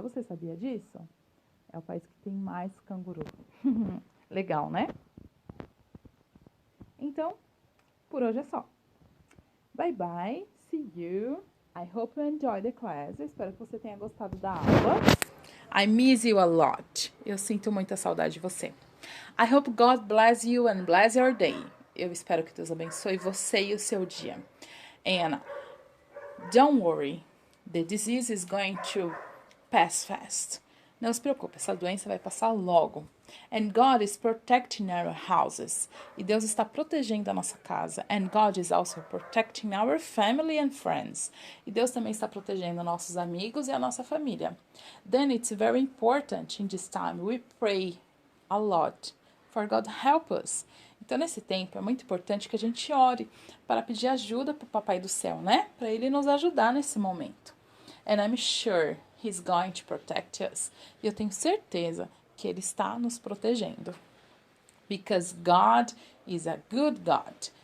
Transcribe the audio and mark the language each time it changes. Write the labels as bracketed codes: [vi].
[pt] Você sabia disso? É o país que tem mais canguru. Legal, né? Então, por hoje é só. [en] Bye bye, see you. I hope you enjoy the class. [pt] Eu espero que você tenha gostado da aula. [en] I miss you a lot. [pt] Eu sinto muita saudade de você. [en] I hope God bless you and bless your day. [pt] Eu espero que Deus abençoe você e o seu dia. [en] And don't worry, the disease is going to pass fast. [pt] Não se preocupe, essa doença vai passar logo. [en] And God is protecting our houses. [pt] E Deus está protegendo a nossa casa. [en] And God is also protecting our family and friends. [pt] E Deus também está protegendo nossos amigos e a nossa família. [en] Then it's very important in this time we pray a lot for God help us. [pt] Então, nesse tempo, é muito importante que a gente ore para pedir ajuda para o Papai do Céu, né? Para Ele nos ajudar nesse momento. [en] And I'm sure He's going to protect us. [pt] E eu tenho certeza que Ele está nos protegendo. [en] Because God is a good God.